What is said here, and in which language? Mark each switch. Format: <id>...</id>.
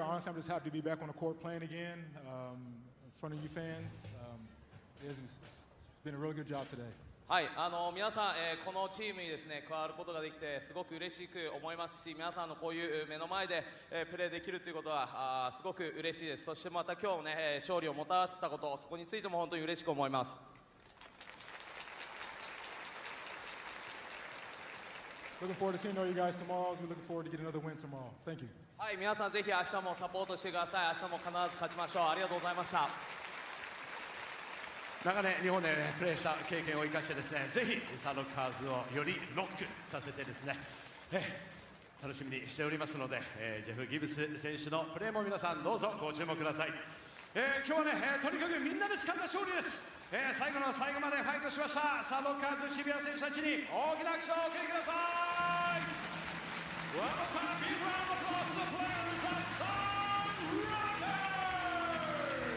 <en>Honestly, I'm just happy to be back on the court playing again in front of you fans. It's been a really good job today.</en> <ja>はい、皆さん、このチームにですね加わることができてすごく嬉しく思いますし、皆さんのこういう目の前で、プレーできるということはすごく嬉しいです。そしてまた今日ね、勝利をもたらせたこと、そこについても本当に嬉しく思います。</ja> <en>Looking forward to seeing all you guys tomorrow. We're looking forward to getting another win tomorrow. Thank you.</en> <ja>はい、皆さんぜひ明日もサポートしてください。明日も必ず勝ちましょう。ありがとうございました。長年日本で、プレーした経験を生かしてですね、ぜひサノカーズをよりロックさせてですね、楽しみにしておりますので、ジェフ・ギブス選手のプレーも皆さんどうぞご注目ください。今日はね、とにかくみんなで掴んだ勝利です。最後の最後までファイトしましたサノカーズ渋谷選手たちに大きな拍手をお送りください。</ja> <en>One more time, big round of applause to the players at SUNROCKERS!</en>